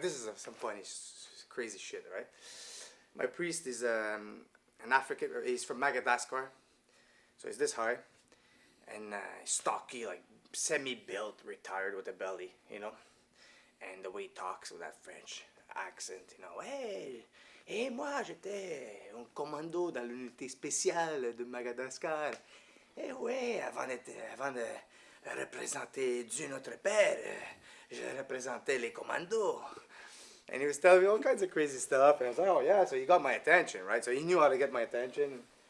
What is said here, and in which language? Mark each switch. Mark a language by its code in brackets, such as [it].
[en] This is some funny, crazy shit, right? My priest is an African. He's from Madagascar, so he's this high, and stocky, like semi-built, retired with a belly, you know, and the way he talks with that French accent, you know. [fr] Hey, moi j'étais un commando dans l'unité spéciale de Madagascar. Eh ouais, avant de représenter Dieu notre Père, je représentais les commandos. [en] And he was telling me all kinds of crazy stuff. And I was like, oh yeah, so he got my attention, right? So he knew how to get my attention.